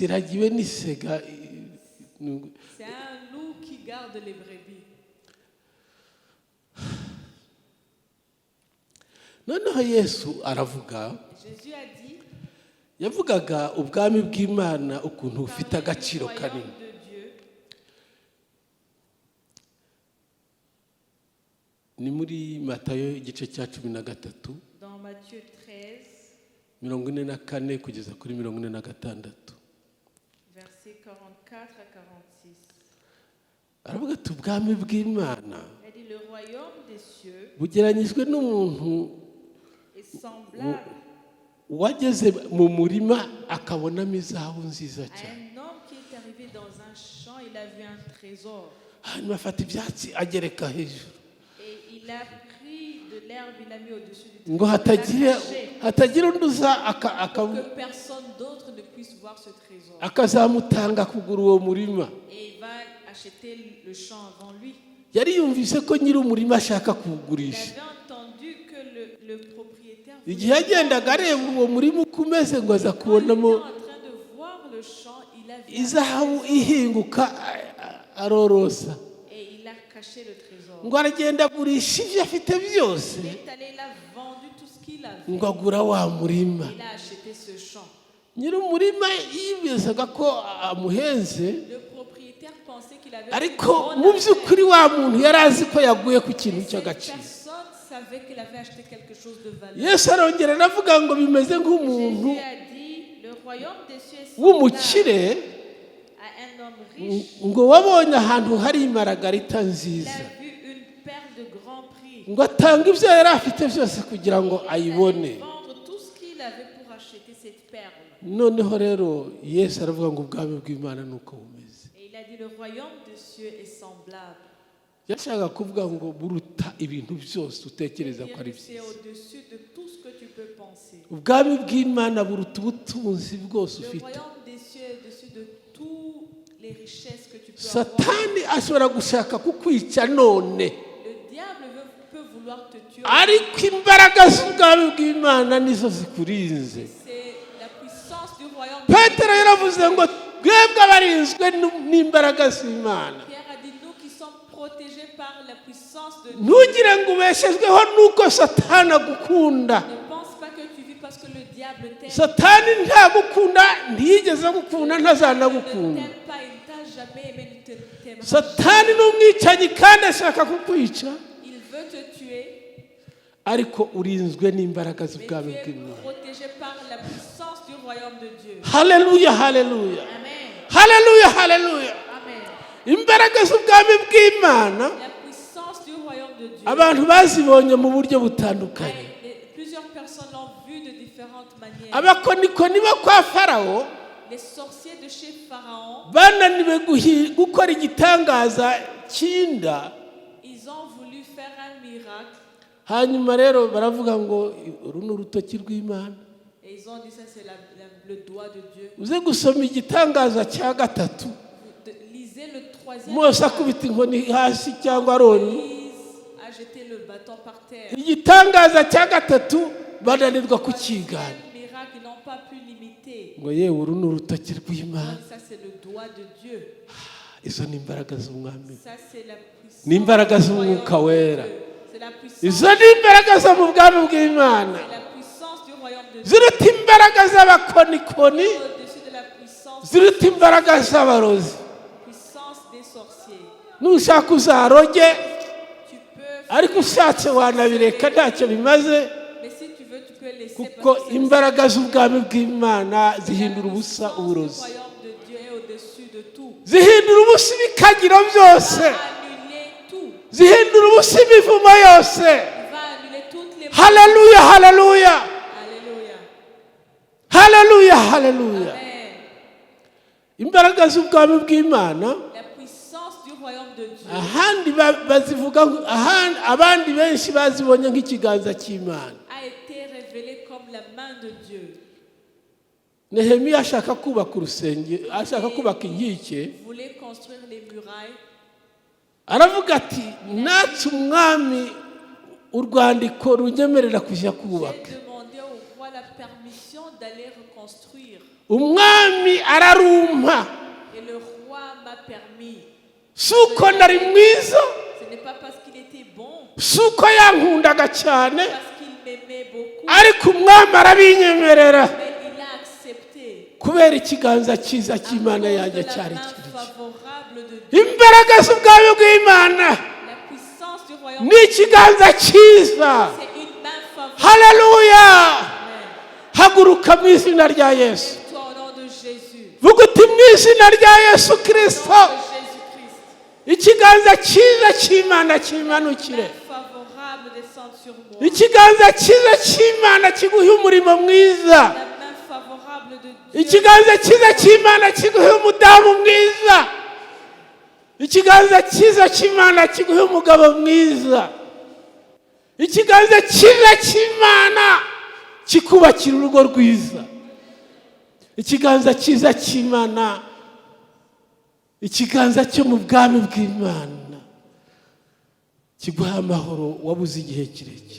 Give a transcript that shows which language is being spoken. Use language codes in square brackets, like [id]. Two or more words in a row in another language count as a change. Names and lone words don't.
[rw] ziragiwe n'isega. [fr] C'est un loup qui garde les brebis. [rw] noneho yesu aravuga, [fr] Jésus a dit, [rw] yavugaga ubwami bw'Imana ukuntu bufite [fr] parlez du [rw] agaciro [fr] royaume [rw] kanini. [fr] de Dieu. [rw] ni muri Matayo igice cya 13 [fr] Dans Matthieu 13, [rw] 44 kugeza kuri 46. [fr] versets 44 à 46. [rw] aravuga ati ubwami bw'Imana [fr] Il dit, le royaume des cieux [rw] bugeranyijwe n'umuntu [fr] est semblable [rw] wageze mu murima akabonamo izahabu nziza [fr] à [rw] cyane, [fr] un homme qui est arrivé dans un champ, il a vu un trésor. [rw] hanyuma afata ibyatsi agereka hejuru [fr] Et il a pris de l'herbe, il a mis au-dessus du [rw] ngo [fr] trésor. Il l'a caché [rw] hatagira undi uza [fr] pour que personne d'autre ne puisse voir ce trésor. [rw] akazamutanga kugura uwo murima. [fr] Et il va acheter le champ avant lui. [rw] yari yumvise ko nyiri umurima ashaka [fr] Il [rw] kuwugurisha. [fr] avait entendu que le propriétaire [rw] igihe yagendaga areba uwo murima uko umeze ngo aza [fr] Quand il était [rw] kubonamo [fr] en train de voir le champ, il a vu un [rw] izahabu [fr] trésor. [rw] ihinguka arorosa, [fr] Et il a caché le trésor. [rw] ngo aragenda agurisha ibyo afite byose [fr] Il est allé, il a vendu tout ce qu'il avait. [rw] ngo agura wa murima. [fr] Il a acheté ce champ. [rw] nyiri umurima yibezaga ko amuhenze, [fr] Le propriétaire pensait qu'il avait [rw] ariko [fr] une [rw] mu [fr] bonne [rw] by'ukuri [fr] affaire. [rw] wa muntu yari azi ko yaguye ku kintu [fr] Et cette [rw] cy'agaciro. [fr] personne savait qu'il avait acheté quelque chose de valeur. [rw] yesu arongera aravuga ngo bimeze nk'umuntu [fr] Jésus a dit, le royaume des cieux est semblable [rw] w'umukire [fr] à un homme riche. [rw] ngo wabonye ahantu hari imaragarita [fr] Il [rw] nziza, [fr] a vu une perle de grand prix. [rw] ngo atanga ibyo yari afite byose kugira ngo [fr] Il [rw] ayibone. [fr] allait vendre tout ce qu'il avait pour acheter cette perle. [rw] noneho rero yesu aravuga ngo ubwami bw'Imana ni uko bumeze. [fr] Et il a dit, le royaume des cieux est semblable. [rw] yashakaga kuvuga ngo buruta ibintu byose utekereza ko ari [fr] C'est [rw] byiza. [fr] au-dessus de tout ce que tu peux penser. [rw] ubwami bw'Imana buruta ubutunzi bwose [fr] Le [rw] ufite. [fr] royaume des cieux est au-dessus de toutes les richesses que tu peux avoir. [rw] satani ashobora gushaka kukwica none, [fr] Le diable peut vouloir te tuer. [rw] ariko imbaraga z'ubwami bw'Imana nizo zikurinze. [fr] C'est la puissance du royaume. [rw] petero yaravuze ngo twebwe abarinzwe n'imbaraga z'Imana. [fr] Pierre a dit, nous qui sommes protégés par la puissance de Dieu. [rw] ntugire ngo ubeshejweho nuko satani agukunda. [fr] Ne pense pas que tu vis parce que le diable t'aime. [rw] satani ntagukunda, ntiyigeze agukunda, [fr] Il ne [rw] ntazanagukunda. [fr] t'aime pas, il ne t'a jamais aimé, il ne t'aimera [rw] satani ni umwicanyi kandi ashaka kukwica, [fr] jamais. Il veut te tuer, [rw] ariko urinzwe n'imbaraga [fr] mais [rw] z'ubwami [fr] tu es [rw] bw'Imana. [fr] protégé par la puissance du royaume de Dieu. [rw] haleluya haleluya [fr] Amen. [rw] haleluya haleluya. [fr] Amen. [rw] imbaraga z'ubwami bw'Imana [fr] La puissance du royaume de Dieu. [rw] abantu bazibonye mu buryo butandukanye. [fr] Plusieurs personnes l'ont vu de différentes manières. [rw] abakonikoni bo kwa Farawo [fr] Les sorciers de chez Pharaon, [rw] bananiwe gukora igitangaza cy'inda, [fr] ils ont voulu faire un miracle [rw] hanyuma rero baravuga ngo uru ni urutoki rw'Imana. [fr] et ils ont dit ça c'est le doigt de Dieu. [rw] uze gusoma igitangaza cya gatatu, [fr] Lisez le troisième [rw] Mose [fr] miracle. [rw] akubita inkoni hasi cyangwa Aroni. [fr] Moïse a jeté le bâton par terre. [rw] igitangaza cya gatatu bananirwa kukigana. [fr] Le miracle, ils n'ont pas pu l'imiter. [rw] ngo yewe uru ni urutoki rw'Imana. [fr] Ça c'est le doigt de Dieu. [rw] Izo ni imbaraga z'umwami, [fr] Ça c'est la puissance. [rw] ni imbaraga [fr] du royaume [rw] z'umwuka [fr] de [rw] wera. [fr] Dieu. C'est la puissance. [rw] Izo ni imbaraga zo mu bwami bw'Imana, [fr] C'est la puissance du royaume de Dieu. [rw] ziruta imbaraga z'abakonikoni, [fr] Au-dessus de la puissance. [rw] ziruta imbaraga z'abarozi. [fr] Puissance des sorciers. [rw] Nushaka uzaroge, [fr] Tu peux. [rw] ariko ushatse wanabireka ntacyo bimaze, [fr] Mais si tu veux, tu peux laisser. [rw] kuko [fr] parce que [rw] imbaraga z'ubwami bw'Imana zihindura [fr] la [rw] ubusa [fr] puissance du [rw] uburozi, [fr] royaume de Dieu est au-dessus de tout. [rw] zihindura ubusa ibikagiro byose, [fr] Va annuler tout. [rw] zihindura ubusa imivumo yose. [fr] Il va annuler toutes les. [rw] Haleluya, haleluya, [fr] Alléluia. [rw] haleluya, haleluya. [fr] Amen. [rw] Imbaraga z'ubwami bw'Imana [fr] La puissance du royaume de Dieu. [rw] ahandi bazivuga, abandi benshi bazibonye nk'ikiganza cy'Imana. [fr] A été révélée comme la main de Dieu. [rw] Nehemiya ashaka kubaka urusengero, ashaka kubaka inkike, [fr] Voulait construire les murailles. [rw] aravuga ati natse umwami urwandiko runyemerera kujya kubaka. [fr] J'ai demandé au roi la permission d'aller reconstruire. [rw] Umwami ararumpa, [fr] Et le roi m'a permis. [rw] suko nari mwiza, [fr] Ce n'est pas parce qu'il était bon, [rw] suko yankundaga cyane, [fr] parce qu'il m'aimait beaucoup, [rw] ariko umwami arabinyemerera [fr] mais il a accepté. [rw] kubera ikiganza cyiza [fr] À [rw] cy'Imana [fr] cause [rw] yanjye [fr] de la [rw] cyari [fr] main [rw] kiri. [fr] favorable de Dieu. [rw] Imbaraga z'ubwami bw'Imana [fr] La puissance du royaume [rw] ni ikiganza cyiza. [fr] c'est une main favorable. [rw] Haleluya, [fr] Amen. [rw] haguruka mu izina rya Yesu, [fr] Toi au nom de Jésus. [rw] vuga uti mu izina rya Yesu Kristo, [fr] Au nom de Jésus-Christ. [rw] ikiganza cyiza cy'Imana kimanukire, [fr] Main favorable descend sur moi. [rw] ikiganza cyiza cy'Imana kiguhe umurimo mwiza, [fr] La main favorable de Dieu. [rw] ikiganza cyiza cy'Imana kiguhe umudamu mwiza, ikiganza cyiza cy'Imana kiguhe umugabo mwiza, ikiganza cyiza cy'Imana kikubakira urugo rwiza, ikiganza cyiza cy'Imana, ikiganza cyo mu bwami bw'Imana kiguha amahoro wabuze igihe kirekire,